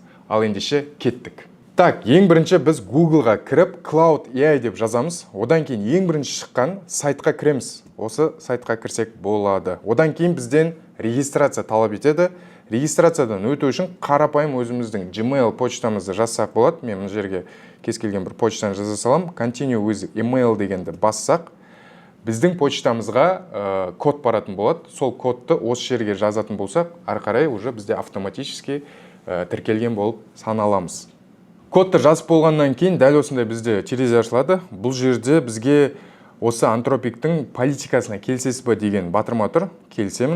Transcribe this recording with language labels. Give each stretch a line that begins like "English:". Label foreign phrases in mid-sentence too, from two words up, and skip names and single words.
Kazakh: Ал ендеше кеттік. Ең бірінші біз Google-ға кіріп Cloud AI деп жазамыз. Одан кейін ең бірінші шыққан сайтқа кіреміз. Осы сайтқа кірсек болады. Одан кейін бізден регистрация талап етеді. Регистрациядан өту үшін қарапайым өзіміздің Gmail почтамызды жазсақ болады. Мен мына жерге кез келген бір почтаны жаза салам.
English: Continue with email
Kazakh: дегенді бассақ, біздің почтамызға код баратын болады. Сол кодты осы жерге жазатын болсақ, ары қарай уже бізде автоматически тіркелген болып саналамыз. Кодты жазып болғаннан кейін дәл осындай бізде терезе ашылады. Бұл жерде бізге осы антропиктің политикасына келсесіз бе деген батырма тұр, келсемін.